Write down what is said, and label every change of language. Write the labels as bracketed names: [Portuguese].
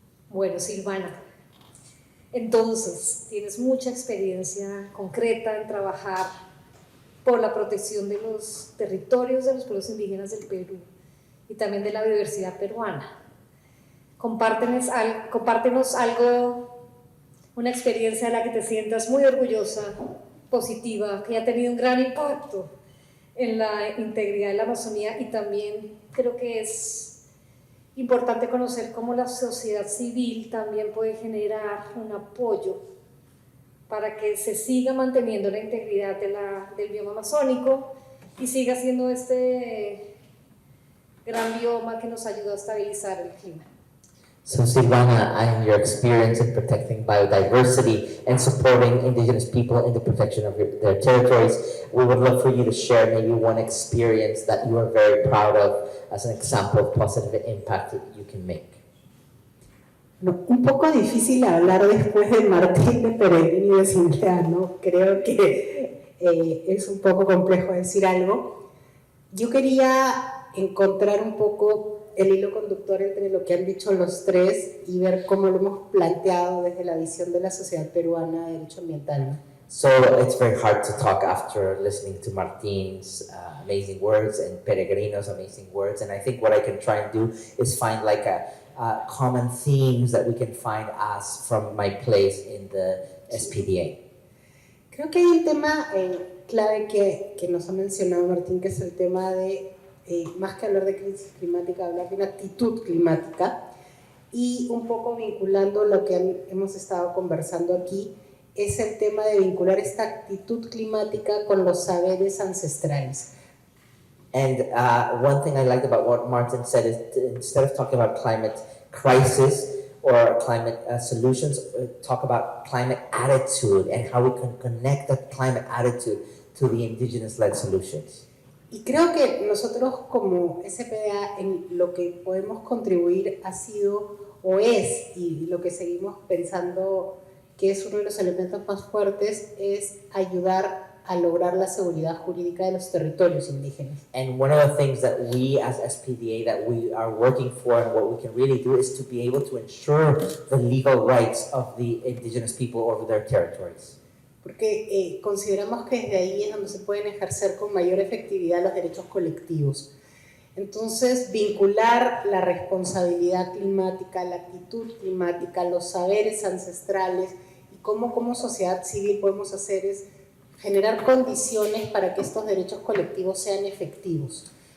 [Spanish] Bueno, Silvana, entonces tienes mucha experiencia concreta en trabajar por la protección de los territorios de los pueblos indígenas del Perú y también de la biodiversidad peruana. Compártenos algo, una experiencia de la que te sientas muy orgullosa, positiva, que ha tenido un gran impacto en la integridad de la Amazonía, y también creo que es importante conocer cómo la sociedad civil también puede generar un apoyo para que se siga manteniendo la integridad del bioma amazónico y siga siendo este gran bioma que nos ayuda a estabilizar el clima. [English] So Silvana, and your experience in protecting biodiversity and supporting indigenous people in the protection of their territories, we would love for you to share maybe one experience that you are very proud of as an example of positive impact that you can make. [Spanish] No, un poco difícil hablar después de Martín, de Peregrino y de Cintlea, ¿no? Creo que es un poco complejo decir algo. Yo quería encontrar un poco el hilo conductor entre lo que han dicho los tres y ver cómo lo hemos planteado desde la visión de la sociedad peruana de derecho ambiental, ¿no? [English] So it's very hard to talk after listening to Martin's amazing words and Peregrino's amazing words, and I think what I can try and do is find like common themes that we can find as from my place in the SPDA. [Spanish] Creo que hay un tema clave que nos ha mencionado Martín, que es el tema de más que hablar de crisis climática, hablar de una actitud climática, y un poco vinculando lo que hemos estado conversando aquí, es el tema de vincular esta actitud climática con los saberes ancestrales. [English] And one thing I liked about what Martin said is instead of talking about climate crisis or climate solutions, talk about climate attitude and how we can connect that climate attitude to the indigenous-led solutions. [Spanish] Y creo que nosotros como SPDA en lo que podemos contribuir ha sido o es, y lo que seguimos pensando que es uno de los elementos más fuertes, es ayudar a lograr la seguridad jurídica de los territorios indígenas. [English] And one of the things that we as SPDA that we are working for and what we can really do is to be able to ensure the legal rights of the indigenous people over their territories. [Spanish] Porque consideramos que desde ahí es donde se pueden ejercer con mayor efectividad los derechos colectivos. Entonces, vincular la responsabilidad climática, la actitud climática, los saberes ancestrales y cómo como sociedad civil podemos hacer es generar condiciones para que estos derechos colectivos sean efectivos.